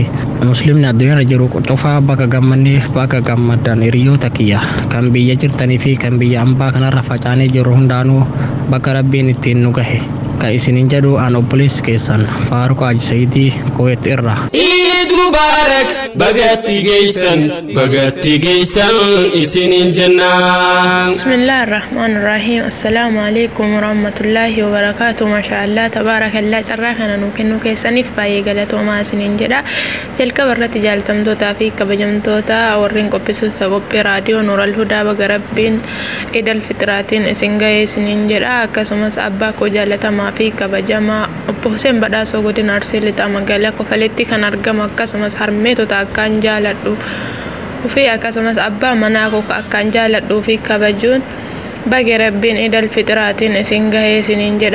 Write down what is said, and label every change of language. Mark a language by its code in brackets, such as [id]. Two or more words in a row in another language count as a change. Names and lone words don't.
[om] Muslimni addunyaa jiru cufaa baga gammanneef baga gammadan hiriyoota kiyya kan biyya jirtanii fi kan biyya ambaa kanarra facaanee jiru hundaanuu baga rabbiin ittiin nu gahe. Kan isinin jedhu an obboleessi keessan Faaruq Haaji Sayyidii Kuwait irraa. [ar] عيد مبارك [om] bagatti geessan isinin jannaa. [ar] بسم الله الرحمن الرحيم. السلام عليكم ورحمة الله وبركاته. ما شاء الله تبارك الله. [om] Carraa kana nu kennu keessaniif baay'ee galatoomaa isinin jedha. Jalqaba irratti jaalatamtootaa fi kabajamtoota warreen qopheessitoota qophii raadiyoo Nuural Hudaa baga rabbiin Eid al-Fitraatiin isin ga'e isinin jedha. Akkasumas abbaa koo jaalatamaa fi kabajamaa obbo Hussein Badhaasoo godina Arsii lixaa magaalaa Kofaleetti kan argamu akkasumas harmeetota akkaan jaaladhu fi akkasumas abbaa manaa koo akkaan jaaladhuu fi kabajuun baga rabbiin Eid al-Fitraatiin isin gahee isiniin jedha.